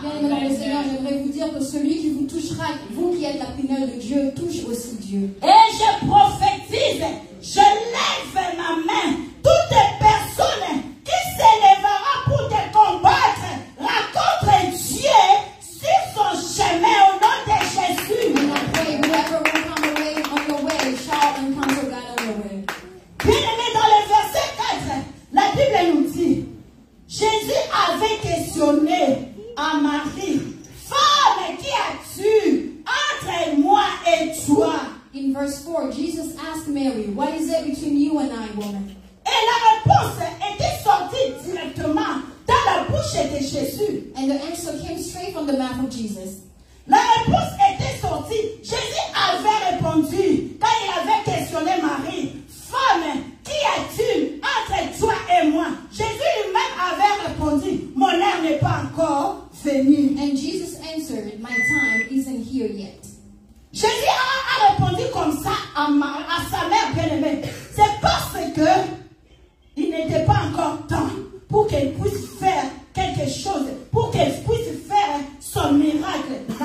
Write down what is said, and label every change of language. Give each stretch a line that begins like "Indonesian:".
French: Bien-aimé dans le Seigneur, j'aimerais vous dire que celui qui vous touchera, vous qui êtes la prunelle de Dieu, touche aussi Dieu. Et je prophétise, je lève ma main. Toutes les personnes qui s'élèvera pour te combattre, rencontre Dieu sur son chemin au nom de Jésus.
English: And I pray whoever will come away on your way shall encounter God on your way.
French: Bien-aimé, dans le verset 4, la Bible nous dit, Jésus avait questionné à Marie, femme, qui as-tu entre moi et toi?
English: In verse 4, Jesus asked Mary, what is it between you and I, woman?
French: Et la réponse était sortie directement dans la bouche de Jésus.
English: And the answer came straight from the mouth of Jesus.
French: La réponse était sortie. Jésus avait répondu quand il avait questionné Marie. Femme, qui as-tu entre toi et moi? Jésus lui-même avait répondu, mon heure n'est pas encore venue.
English: And Jesus answered, my time isn't here yet.
French: Jésus a répondu comme ça à sa mère bien-aimée. C'est parce que il n'était pas encore temps pour qu'elle puisse faire quelque chose, pour qu'elle puisse faire son miracle.